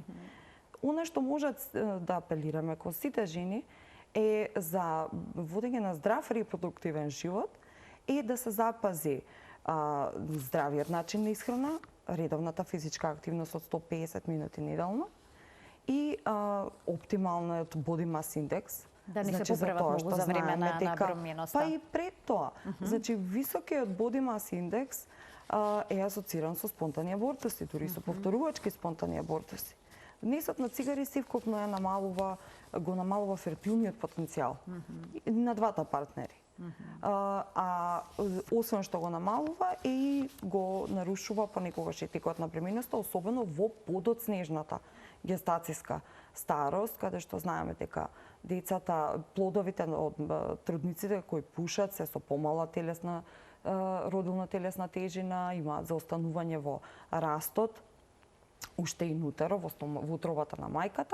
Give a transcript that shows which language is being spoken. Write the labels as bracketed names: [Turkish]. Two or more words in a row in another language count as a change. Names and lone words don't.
[Macedonian] Она што може да апелираме кон сите жени е за водење на здрав репродуктивен живот, е да се запази здравиот начин на исхрана, редовната физичка активност од 150 минути неделно и оптималниот [English] body mass index. [Macedonian] Да не се поправат многу за време на бременоста. Па и пред тоа. Значи, високиот [English] body mass index [Macedonian] е асоциран со спонтани абортуси, дури со повторувачки спонтани абортуси. Внесот на цигари севкупно го намалува фертилниот потенцијал на двата партнери. Освен што го намалува и го нарушува понекогаш и текот на бременоста, особено во подоцнежната гестацијска старост, каде што знаеме дека децата, плодовите од трудниците кои пушат се со помала телесна родилна телесна тежина, имаат заостанување во растот, уште и нутеро во утробата на мајката.